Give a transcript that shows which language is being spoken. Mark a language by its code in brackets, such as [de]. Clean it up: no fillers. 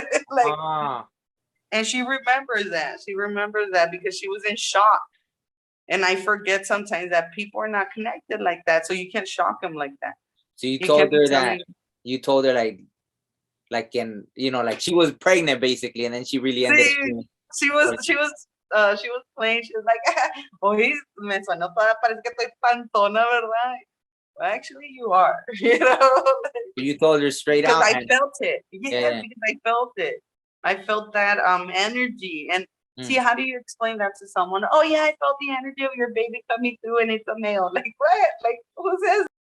[en] Like, and she remembers that. She remembers that because she was in shock. And I forget sometimes that people are not connected like that. So you can't shock them like that. So you told her that you told her like in, you know, like she was pregnant basically, and then she really ended up she was playing. She was like, [es] oye, me suena toda, parece que estoy pantona, ¿verdad? [en] Well, actually, you are, you know. You told her straight out. Because I felt it. Yeah, because I felt it. I felt that energy. And see, how do you explain that to someone? Oh yeah, I felt the energy of your baby coming through, and it's a male. Like what? Like who says?